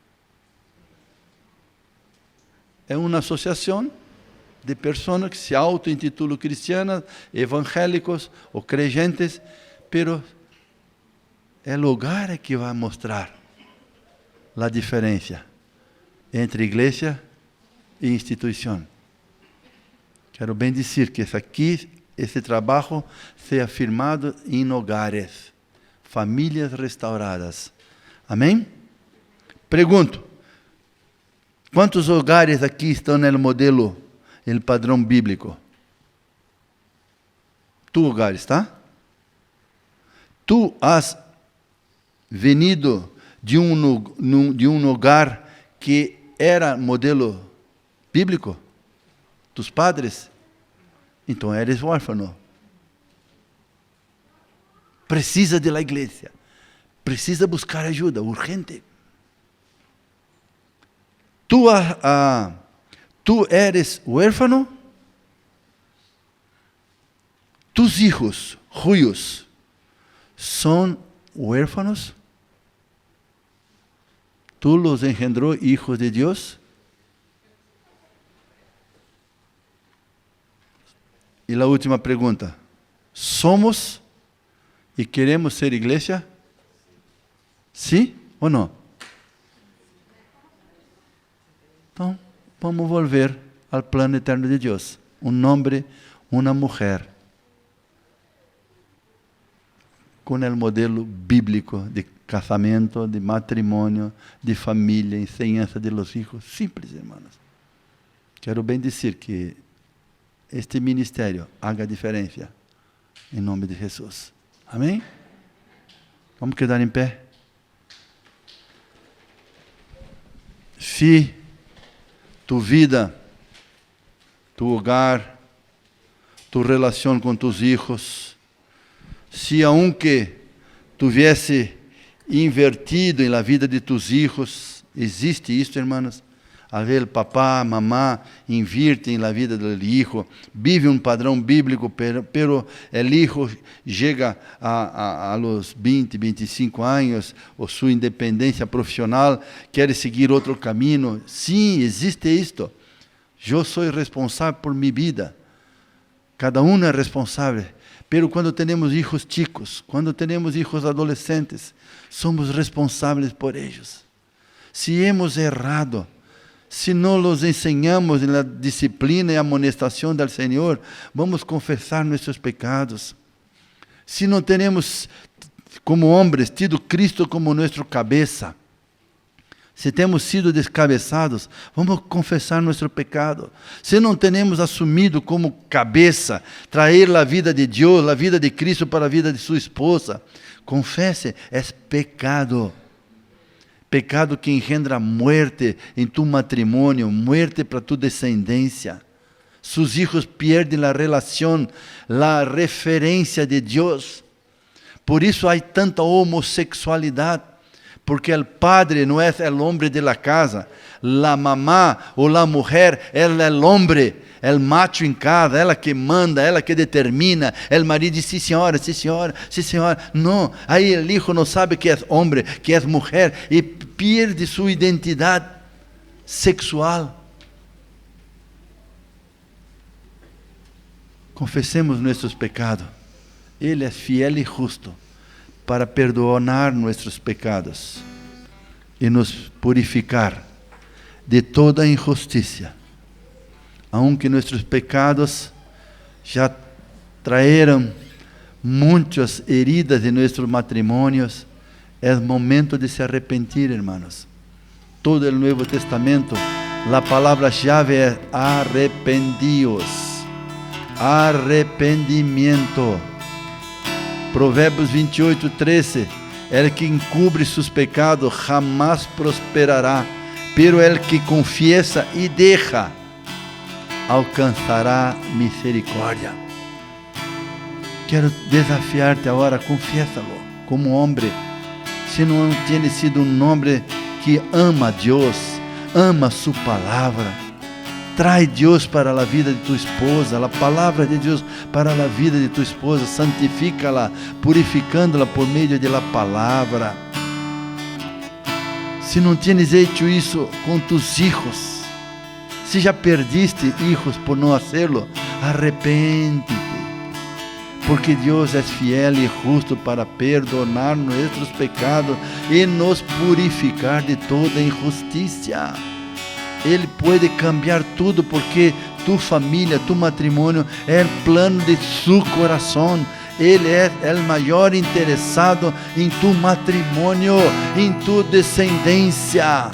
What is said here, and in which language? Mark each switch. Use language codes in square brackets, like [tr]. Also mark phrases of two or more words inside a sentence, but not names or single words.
[es] Es una asociación de personas que se auto-intitulam cristianas, evangélicos o creyentes, pero el hogar que va a mostrar la diferencia entre iglesia e institución. [pt] Quero bem dizer que esse trabalho seja firmado em hogares, famílias restauradas. Amém? Pergunto, quantos hogares aqui estão no modelo, no padrão bíblico? [es] Tu hogares, tá? Tu has venido de um hogar que era modelo bíblico? Tus padres? [pt] Então eres órfão. Precisa [es] de la [pt] igreja. Precisa buscar ajuda, [es] urgente. Tu eres huérfano? Tus hijos, tuyos, são huérfanos? ¿Tú los engendró hijos de Dios? [pt] E a última pergunta: somos e queremos ser igreja? Sim ou não? Então, vamos volver ao plano eterno de Deus. Um homem, uma mulher, com o modelo bíblico de casamento, de matrimônio, de família, enseñança [es] de los hijos. Simples, hermanos. [pt] Quero bem dizer que este ministério haga diferença, em nome de Jesus. Amém? Vamos quedar em pé? [es] Se tu vida, tu hogar, tu [pt] relação com [es] tus hijos, se aunque tuviese invertido na vida de tus hijos, [pt] existe isto, [es] hermanos? A ver, papá, mamá invierten [pt] na vida do hijo, vive um padrão bíblico, [es] pero el hijo [pt] chega [es] a los [pt] 20, 25 anos, ou sua independência profissional, quer seguir outro caminho. Sim, existe isto. Eu sou responsável por minha vida. Cada um é responsável. Pero quando temos [es] hijos chicos, [pt] quando temos [es] hijos adolescentes, [pt] somos responsáveis por eles. Se [es] hemos errado, [pt] se não los ensinamos na disciplina e amonestação do Senhor, vamos confessar nossos pecados. Se não temos, como homens, tido Cristo como nosso cabeça, se temos sido descabeçados, vamos confessar nosso pecado. Se não temos assumido como cabeça, trazer a vida de Deus, a vida de Cristo para a vida de sua esposa, confesse, é pecado. Pecado que engendra muerte em tu matrimônio, muerte para tu descendência. [es] Sus hijos [pt] perdem a relação, a referência de Deus. Por isso há tanta homossexualidade, porque o padre não é o homem [es] de la casa, [pt] a mamá ou a mulher é o homem, é o macho em casa, ela que manda, ela que determina. O marido diz, sim senhora, sim senhora, sim senhora. Não, aí o filho não sabe que é homem, que é mulher, e perde sua identidade sexual. Confessemos nossos pecados. Ele é fiel e justo para perdoar nossos pecados e nos purificar de toda injustiça. Aunque nossos pecados já traeram muitas heridas em nossos matrimônios, é momento de se arrepentir, hermanos. Todo o Novo Testamento, a palavra-chave é arrependidos. Arrependimento. [es] Provérbios 28:13 El que encubre sus pecados jamás prosperará, pero el que confiesa y deja alcanzará misericordia. [pt] Quero desafiarte agora, confiésalo como homem. Se não tem sido um homem que ama a Deus, ama sua palavra, trae Deus para a vida de tu esposa, a palavra de Deus para a vida de tu esposa, santifica-la, purificando-la por meio [es] de la [pt] palavra. Se não tienes feito isso com [es] tus hijos, [pt] se já [es] perdiste hijos [pt] por não hacerlo, arrepente-te. Porque Deus é fiel e justo para perdonar nossos pecados e nos purificar de toda injustiça. Ele pode cambiar tudo, porque tu família, tu matrimônio é o plano de seu coração. Ele é o maior interessado em tu matrimônio, em tu descendência.